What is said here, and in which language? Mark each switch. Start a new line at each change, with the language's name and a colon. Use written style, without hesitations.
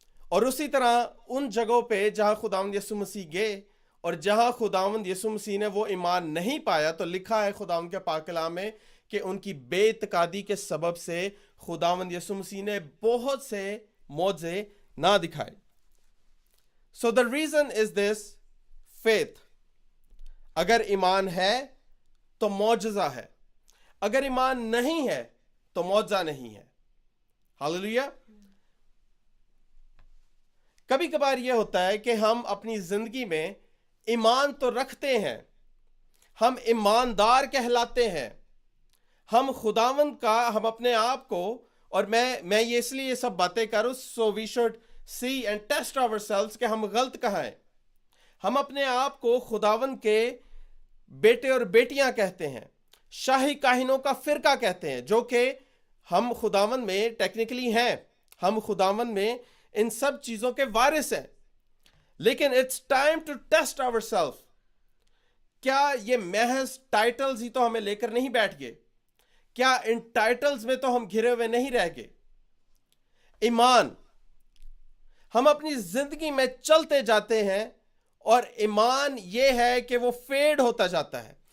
Urdu: اور اسی طرح ان جگہوں پہ جہاں خداوند یسوع مسیح گئے اور جہاں خداوند یسوع مسیح نے وہ ایمان نہیں پایا, تو لکھا ہے خداوند کے پاک کلام میں کہ ان کی بے اعتقادی کے سبب سے خداوند یسوع مسیح نے بہت سے معجزے نہ دکھائے.
English: So the reason is this, faith.
Urdu: اگر ایمان ہے تو معجزہ ہے, اگر ایمان نہیں ہے تو معجزہ نہیں ہے. ہاللیلویا. کبھی کبھار یہ ہوتا ہے کہ ہم اپنی زندگی میں ایمان تو رکھتے ہیں, ہم ایماندار کہلاتے ہیں, ہم خداوند کا, ہم اپنے آپ کو, اور میں یہ اس لیے یہ سب باتیں کروں,
English: so we should see and test ourselves
Urdu: کہ ہم غلط کہاں ہیں. ہم اپنے آپ کو خداوند کے بیٹے اور بیٹیاں کہتے ہیں, شاہی کاہنوں کا فرقہ کہتے ہیں, جو کہ ہم خداوند میں ٹیکنیکلی ہیں, ہم خداوند میں ان سب چیزوں کے وارث ہیں. لیکن
English: it's time to test ourselves.
Urdu: کیا یہ محض ٹائٹلز ہی تو ہمیں لے کر نہیں بیٹھ گئے, کیا ان ٹائٹلز میں تو ہم گھرے ہوئے نہیں رہ گئے. ایمان, ہم اپنی زندگی میں چلتے جاتے ہیں اور ایمان یہ ہے کہ وہ فیڈ ہوتا جاتا ہے.